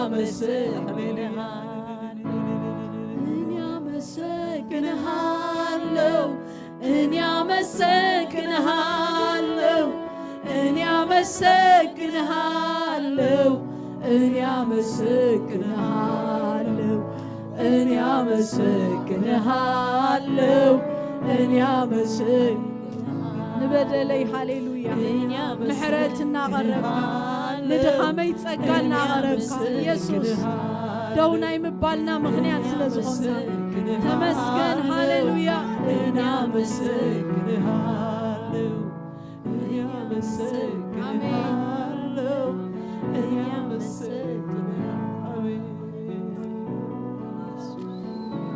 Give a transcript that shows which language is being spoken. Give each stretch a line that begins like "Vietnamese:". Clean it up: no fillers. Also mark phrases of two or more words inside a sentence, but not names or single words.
Amharic: አመሰግንሃለሁ እኔ አመሰግንሃለሁ እኔ አመሰግንሃለሁ እኔ አመሰግንሃለሁ እኔ አመሰግንሃለሁ እኔ አመሰግንሃለሁ
Tigrinya: ንበደለይ ሃሌሉያ ምሕረት እናቐረብካ ንድኻመይ ጸጋ እናቐረብካ ኢየሱስ ደውናይ ምባልና ምኽንያት ስለ ዝኾንካ ተመስገን ሃሌሉያ
Amharic: እኔ አመሰግንሃለሁ እኔ አመሰግንሃለሁ እኔ አመሰግንሃለሁ